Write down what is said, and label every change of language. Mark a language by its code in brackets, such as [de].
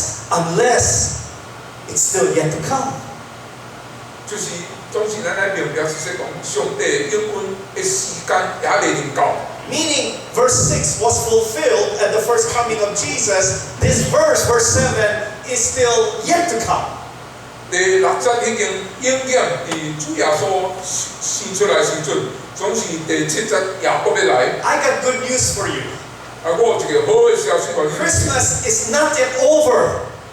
[en] Unless it's still yet to come. [nan] 就是總是咱來明白是說講，上帝嘅應允嘅時間也未臨到。 [en] Meaning, verse 6 was fulfilled at the first coming of Jesus. This verse 7, is still yet to come. [nan] 第6節已經應驗，佇主耶穌生出來時陣，總是第7節也還沒來。 [en] I got good news for you. [nan] 我有一個好嘅消息給你。 [en] Christmas is not yet over.